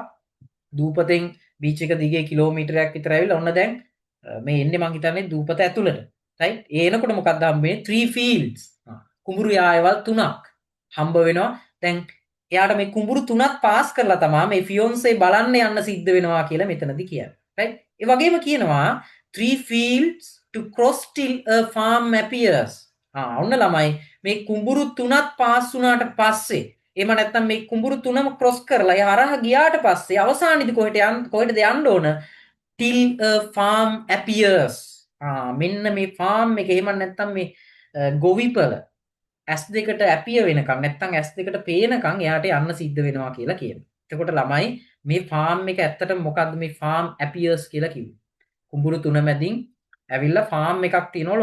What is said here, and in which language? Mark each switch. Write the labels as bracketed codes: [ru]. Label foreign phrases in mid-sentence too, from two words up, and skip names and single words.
[si] දූපතෙන් බීච් එක දිගේ කිලෝමීටරයක් විතර ඇවිල්ලා ඔන්න දැන් මේ එන්නේ මං හිතන්නේ දූපත ඇතුළට. රයිට්? ඒ එනකොට මොකක්ද හම්බ වෙන්නේ? 3 fields. කුඹුරු යායවල් තුනක් හම්බ වෙනවා. දැන් එයාට මේ කුඹුරු තුනක් පාස් කරලා තමයි මේ ෆියොන්සේ බලන්න යන්න සිද්ධ වෙනවා කියලා මෙතනදී කියන්නේ. රයිට්? ඒ වගේම කියනවා [en] 3 fields to cross till a farm appears. [si] ඔන්න ළමයි මේ කුඹුරු තුනක් පාස් වුණාට පස්සේ එහෙම නැත්නම් මේ කුඹුරු තුනම ක්‍රොස් කරලා ඒ හරහා ගියාට පස්සේ අවසානයේදී කොහෙටද යන්න ඕන? [en] till a farm appears. [si] මෙන්න මේ farm එක එහෙම නැත්නම් මේ ගොවිපල ඇස් දෙකට ඇපිය වෙනකම් නැත්නම් ඇස් දෙකට පේනකම් එයාට යන්න සිද්ධ වෙනවා කියලා කියනවා. එතකොට ළමයි මේ ෆාම් එක ඇත්තටම මොකද්ද මේ [en] farm appears [si] කියලා කිව්වේ? කුඹුරු තුන මැදින් ඇවිල්ලා ෆාම් එකක් තියෙනවලු.